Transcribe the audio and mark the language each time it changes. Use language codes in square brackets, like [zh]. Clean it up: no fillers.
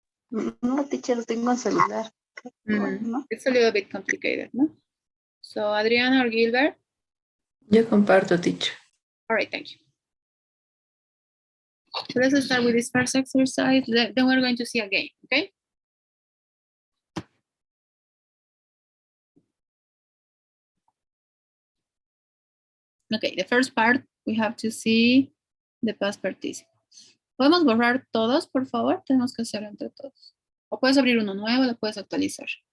[es] No, teacher, lo tengo en celular. ¿No? [en] It's a little bit complicated, no? So Adriana or Gilbert? [es] Yo comparto, teacher. [en] All right, thank you. So let's start with this first exercise. Then we're going to see a game, okay? Okay, the first part, we have to see the past participles. [es] ¿Podemos borrar todos, por favor? Tenemos que hacerlo entre todos. O puedes abrir uno nuevo, lo puedes actualizar.